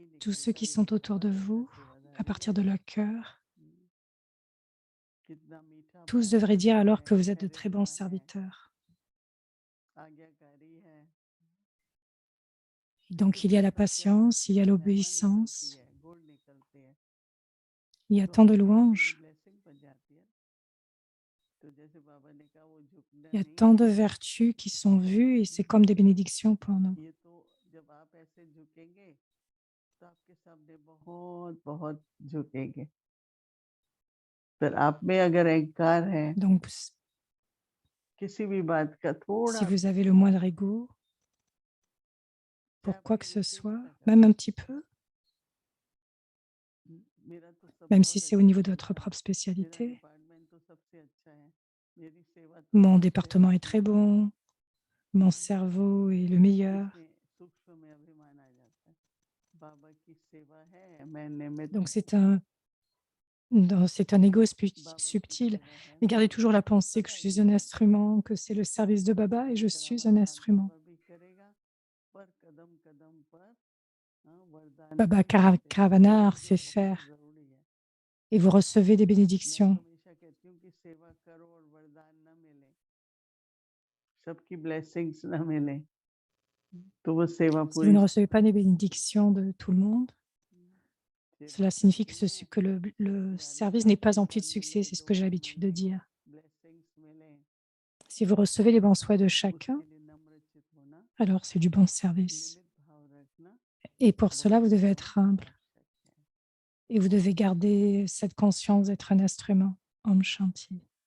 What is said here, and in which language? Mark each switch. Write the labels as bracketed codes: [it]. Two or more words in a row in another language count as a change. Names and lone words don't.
[fr] Tous ceux [hi] निकलता [fr] qui [hi] है, ये [fr] sont [hi] तो [fr] autour de [hi] बहुत अच्छा [fr] vous, à [hi] सेवादारी [fr] partir [hi] है। [fr] de leur cœur, [hi] कितना मीठा [fr] tous [hi] भाषा [fr] devraient dire [hi] में [fr] alors [hi] है, [fr] que vous êtes de très bons [hi] धैर्यवान है, [fr] serviteurs. [hi] आज्ञाकारी है। [fr] Donc [hi] इससे [fr] il y a la [hi] सबका क्या [fr] patience, il y a [hi] महिमा निकलती [fr] l'obéissance, [hi] है, गुण निकलते हैं, [fr] il y a [hi] तो [fr] tant de [hi] आपके लिए [fr] louanges, [hi] ब्लेसिंग बन जाती है। तो जैसे बाबा ने कहा वो झुकना [fr] il y a [hi] नहीं [fr] tant [hi] है, [fr] de vertus qui sont vues et c'est comme des bénédictions pour nous. [hi] ये तो जब आप ऐसे झुकेंगे तो आपके सामने बहुत बहुत झुकेंगे। पर आप में अगर अहंकार है, [fr] Donc [hi] किसी भी बात का [fr] si [hi] थोड़ा [fr] vous [hi] भी, [fr] avez le moindre ego, [hi] चाहे [fr] pour quoi [hi] आप [fr] que [hi] मेरी [fr] ce soit, [hi] सेवता [fr] même un [hi] करो, [fr] petit peu, [hi] मेरा तो सब [fr] même si [hi] बहुत [fr] c'est au [hi] अच्छा [fr] niveau de votre [hi] चलता है, [fr] propre [hi] मेरा [fr] spécialité, [hi] डिपार्टमेंट तो सबसे अच्छा है, मेरी सेवा तो [fr] mon [hi] सबसे [fr] département est très [hi] अच्छी है, [fr] bon, mon cerveau est le meilleur. [hi] इसमें सूक्ष्म में अभिमान आ जाता है। बाबा की सेवा है, मैं निमित्त [fr] Donc [hi] हूँ, [fr] c'est un ego [hi] बाबा की [fr] subtil. [hi] सेवा है, [fr] Mais [hi] मैं [fr] gardez toujours la pensée que je [hi] सदा [fr] suis un [hi] यही करता हूँ। [fr] instrument, que c'est le service de Baba et je suis un [hi] करावनहार [fr] instrument. [hi] बाबा भी करेगा, पर कदम कदम पर वरदान [fr] Baba [hi] भी मिलते हैं, [fr] Karavanar [hi] जो [fr] fait [hi] बहुत [fr] faire [hi] जरूरी है। [fr] et vous recevez des [hi] मैं तो [fr] bénédictions. [hi] हमेशा कहती हूँ कि सेवा करो और वरदान न मिले, सबकी ब्लेसिंग्स न मिले, तो वो सेवा [fr] Si vous [hi] पूरी [fr] ne recevez pas les bénédictions de tout le monde, [hi] सेवा [fr] cela signifie [hi] करनी [fr] que, [hi] है, [fr] que le [hi] सेवाधारी [fr] service n'est pas empli [hi] आशीर्वाद [fr] de [hi] मिले, [fr] succès. C'est ce que j'ai [hi] दुआएं [fr] l'habitude de [hi] मिले, [fr] dire. [hi] ब्लेसिंग्स मिले, [fr] Si vous recevez les bons souhaits de chacun, [hi] उसके लिए नम्रचित होना, [fr] alors c'est du bon service. [hi] निमित्त भाव रखना [fr] Et pour cela, vous devez [hi] बहुत [fr] être humble [hi] आवश्यक है। [fr] et vous devez garder cette conscience d'être un instrument. [hi] ॐ शान्ति.